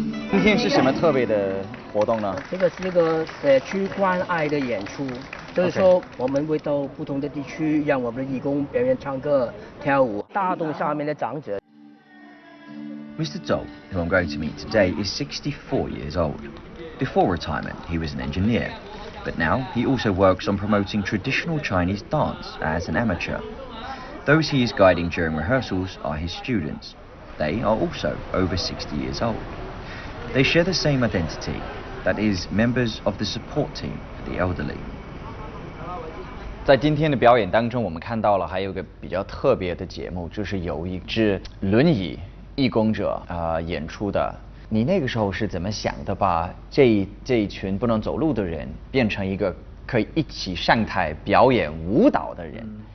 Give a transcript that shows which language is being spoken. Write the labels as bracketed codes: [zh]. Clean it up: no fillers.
[zh] 今天是什么特别的活动呢？这个是一个社区关爱的演出，就是说我们会到不同的地区，让我们的义工表演唱歌、跳舞，打动下面的长者。 [en] Mr. Zhou, who I'm going to meet today, is 64 years old. Before retirement, he was an engineer, but now he also works on promoting traditional Chinese dance as an amateur. Those he is guiding during rehearsals are his students. They are also over 60 years old. They share the same identity, that is, members of the support team for the elderly. [zh] 在今天的表演当中，我们看到了还有一个比较特别的节目，就是有一支轮椅义工者演出的。你那个时候是怎么想的，把这一群不能走路的人变成一个可以一起上台表演舞蹈的人？